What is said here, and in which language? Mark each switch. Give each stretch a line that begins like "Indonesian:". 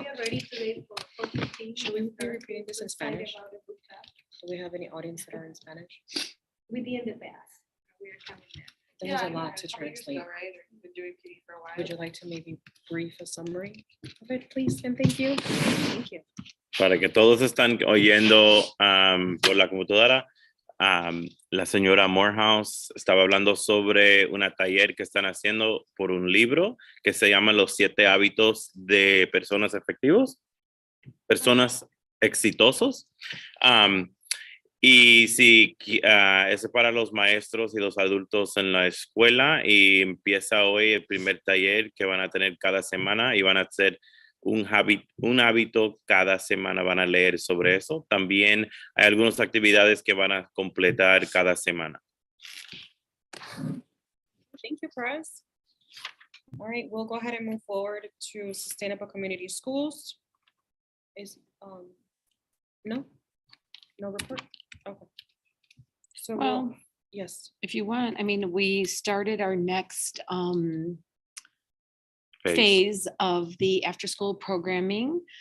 English: we are ready today for 4:15. Should we be repeating this in Excited Spanish? about the book club. Do we have any audience that are in Spanish? We did the best. We are coming there. There's a lot to translate. Would you like to maybe brief a summary of it, please? And thank you. Thank you.
Spanish: Para que todos están oyendo por la computadora, la señora Morehouse estaba hablando sobre una taller que están haciendo por un libro que se llama Los 7 hábitos de personas efectivos, personas exitosos. Y sí, es para los maestros y los adultos en la escuela y empieza hoy el primer taller que van a tener cada semana y van a hacer un hábito cada semana, van a leer sobre eso. También hay algunas actividades que van a completar cada semana.
English: Thank you, Perez. All right, we'll go ahead and move forward to Sustainable Community Schools. No report? Okay. So, Well, yes. if you want, we started our next phase of the after-school programming.